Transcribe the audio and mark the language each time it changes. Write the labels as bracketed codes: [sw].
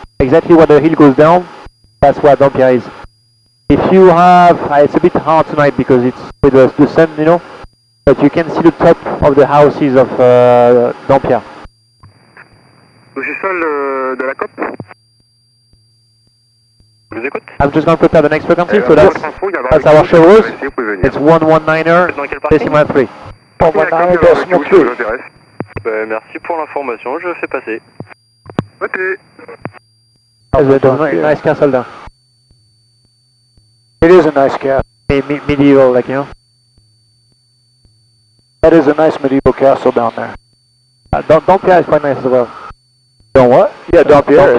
[en] Exactly where the hill goes down, that's where Dampierre is. If you have, it's a bit hard tonight because it's with the sun, you know, but you can see the top of the houses of Dampierre. [fr] Touché sol de la COP. Je vous écoute. [en] I'm just going to prepare the next frequency, so that's our chevreuse. It's 119er decimal 3. 119er decimal 3. [fr] Merci pour l'information, je fais passer. [en] Okay. There's a nice castle there. It is a nice castle. Medieval, like, you know. That is a nice medieval castle down there. Dampierre is quite nice as well. Don't what? Yeah, Dampierre.